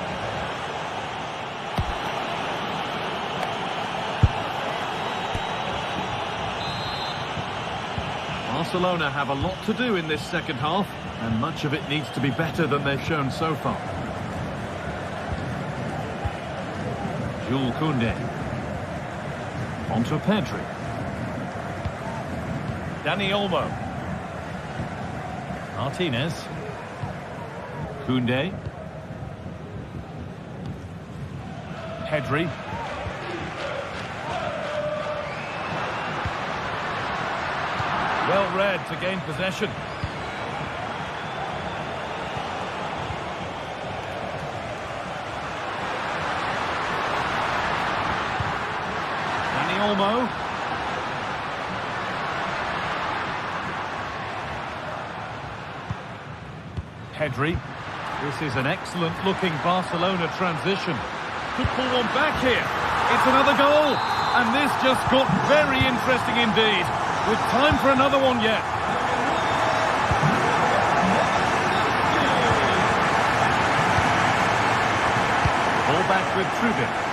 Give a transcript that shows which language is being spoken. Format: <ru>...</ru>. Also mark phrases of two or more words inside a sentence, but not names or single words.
<en>Barcelona have a lot to do in this second half, and much of it needs to be better than they've shown so far. Jules Koundé. Onto Pedri. Dani Olmo. Martinez. Koundé. Pedri. Well read to gain possession. Dani Olmo. Pedri. This is an excellent looking Barcelona transition. Could pull one back here. It's another goal. And this just got very interesting indeed. With time for another one yet. Ball back with Trubin.</en>